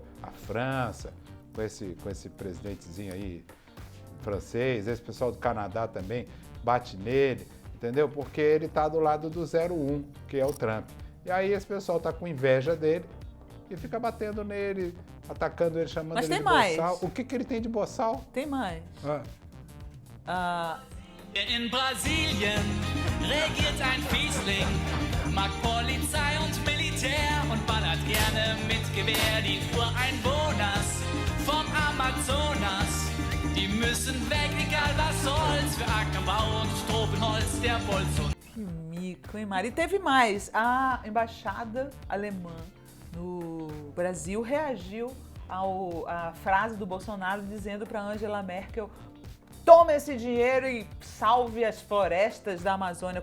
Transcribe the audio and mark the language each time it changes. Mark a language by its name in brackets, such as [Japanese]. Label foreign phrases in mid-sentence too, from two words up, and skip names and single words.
[Portuguese] A França, com esse presidentezinho aí francês, esse pessoal do Canadá também, bate nele. Entendeu? Porque ele tá do lado do 01, que é o Trump. E aí esse pessoal tá com inveja dele e fica batendo nele, atacando ele, chamando ele de boçal. O que ele tem de boçal? Tem mais. [German] In Brasilien regiert ein Fiesling, mag Polizei und Militär und ballert gerne mit Gewehr die Ureinwohners vom Amazonas. Die müssen weg, egal was soll's, für Ackerbau und Tropenholz, der Bolsonaro. [Portuguese] Que mico, hein, Mari? E teve mais. A embaixada alemã no Brasil reagiu à frase do Bolsonaro dizendo para Angela Merkel: tome esse dinheiro e salve as florestas da Amazônia.